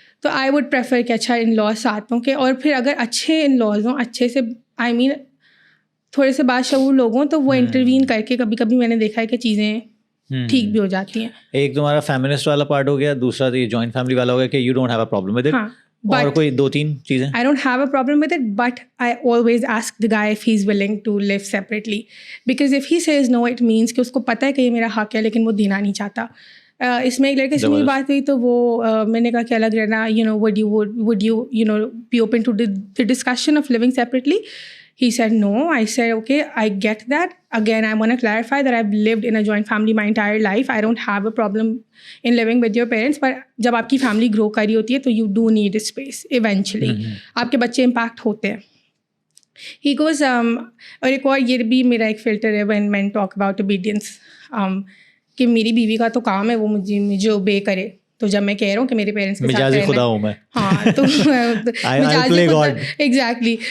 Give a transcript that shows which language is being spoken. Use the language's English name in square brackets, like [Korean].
[Urdu] تو I would prefer کہ اچھا ان لاز ساتھ ہوں, کہ اور پھر اگر اچھے ان لاز ہوں, اچھے سے آئی مین تھوڑے سے باشعور لوگ ہوں, تو وہ انٹروین کر کے کبھی کبھی میں نے دیکھا ہے کہ چیزیں ٹھیک بھی ہو جاتی ہیں. ایک تمہارا فیمنسٹ والا پارٹ ہو گیا, دوسرا یہ جوائنٹ فیملی والا ہو گیا کہ [English] You don't have a problem with it. [Urdu] اور کوئی 2-3 چیزیں؟ [English] I don't have a problem with it, but I always ask the guy if he's willing to live separately, because if he says no, it means [Urdu] کہ اس کو پتہ ہے کہ یہ میرا حق ہے لیکن وہ دینا نہیں چاہتا. اس میں ایک لڑکے سے میری بات ہوئی تو وہ میں نے کہا کہ الگ رہنا, [English] would you be open to the discussion of living separately? He said no. I said okay, I get that. Again, I want to clarify that I've lived in a joint family my entire life. I don't have a problem in living with your parents, but [Urdu] جب آپ کی family گرو کر رہی ہوتی ہے تو [English] you do need space eventually. [Urdu] آپ کے بچے امپیکٹ ہوتے ہیں. He goes اور ایک اور یہ بھی میرا ایک فلٹر ہے [English] when men talk about obedience, [Urdu] کہ میری بیوی کا تو کام ہے وہ مجھے obey کرے. تو جب میں کہہ رہا ہوں کہ میرے پیرنٹس کے ساتھ مجازی خدا ہوں میں, ہاں تو مجازی خدا ایگزیکٹلی.